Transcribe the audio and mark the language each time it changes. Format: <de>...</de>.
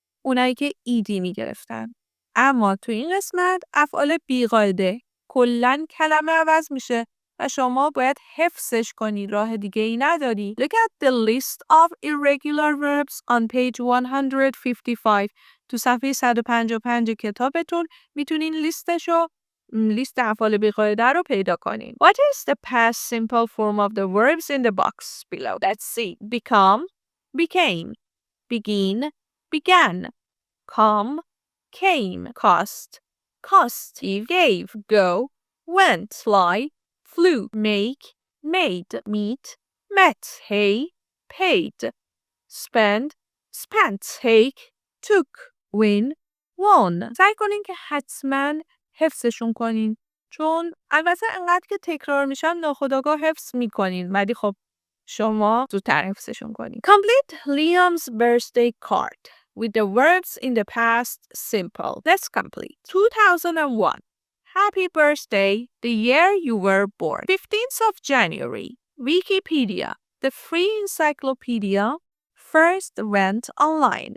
<fa>اونایی که ایدی میگرفتن. اما تو این قسمت افعال بی قاعده کلن کلمه عوض میشه و شما باید حفظش کنی. راه دیگه ای نداری.</fa> <en>Look at the list of irregular verbs on page 155.</en> <fa>تو صفحه 155 کتابتون میتونین لیست افعال بی قاعده رو پیدا کنین.</fa> <en>What is the past simple form of the verbs in the box below? Let's see. Become, became, begin, began, come, came, cost, cost, gave, go, went, fly, flew, make, made, meet, met, hey, paid, spend, spent, take, took, win, won.</en> <fa>سعی کنین که حتماً حفظشون کنین. چون البته انقدر که تکرار میشن ناخودآگاه حفظ میکنین. ولی خب شما زودتر حفظشون کنین.</fa> <en>Complete Liam's birthday card with the verbs in the past simple. Let's complete. 2001. Happy birthday, the year you were born. 15th of January. Wikipedia, the free encyclopedia, first went online.</en>